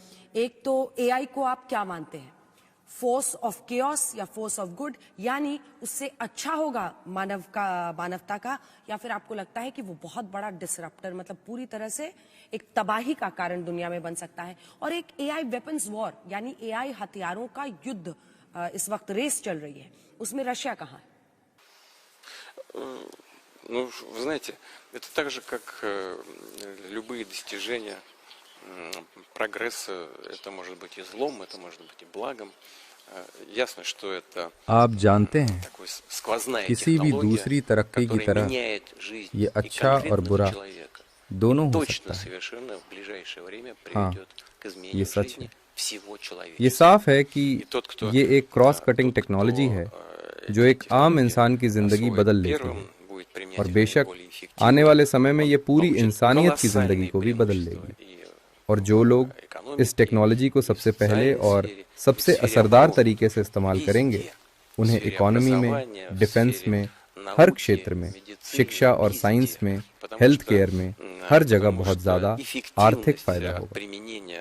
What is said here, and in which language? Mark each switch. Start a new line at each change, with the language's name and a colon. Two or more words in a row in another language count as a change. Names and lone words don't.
Hindi: एक तो एआई को आप क्या मानते हैं,
English: force of chaos
Hindi: या
English: force of good,
Hindi: यानी उससे अच्छा होगा मानवता का, या फिर आपको लगता है कि वो बहुत बड़ा डिसरप्टर, मतलब पूरी तरह से एक तबाही का कारण दुनिया में बन सकता है? और एक
English: AI weapons war,
Hindi: यानी एआई हथियारों का युद्ध इस वक्त रेस चल रही है, उसमें रशिया कहाँ है?
Russian: Ну, вы знаете, это так же, как любые достижения, прогресс, это может быть и злом, это может быть и благом. Ясно, что это
Hindi: आप जानते हैं,
Russian: такой сквозная
Hindi: किसी भी
Russian: технология,
Hindi: दूसरी तरक्की की
Russian: которая
Hindi: तरह
Russian: меняет жизнь
Hindi: ये
Russian: и
Hindi: अच्छा और
Russian: конкретного
Hindi: बुरा
Russian: человека.
Hindi: दोनों
Russian: И
Hindi: हो
Russian: точно,
Hindi: सकता है।
Russian: совершенно в ближайшее время
Hindi: हाँ,
Russian: приведет к
Hindi: ये
Russian: изменению
Hindi: सच
Russian: жизни
Hindi: है।
Russian: всего
Hindi: ये
Russian: человечества.
Hindi: साफ है कि
Russian: И тот, кто
Hindi: ये एक
English: cross cutting technology
Hindi: है जो एक आम इंसान की जिंदगी बदल लेती है, और बेशक आने वाले समय में ये पूरी इंसानियत की जिंदगी को भी बदल लेगी। और जो लोग इस टेक्नोलॉजी को सबसे पहले और सबसे असरदार तरीके से इस्तेमाल करेंगे, उन्हें इकोनॉमी में, डिफेंस में, हर क्षेत्र में, शिक्षा और साइंस में,
English: health care
Hindi: में, हर जगह बहुत ज़्यादा आर्थिक फायदा होगा।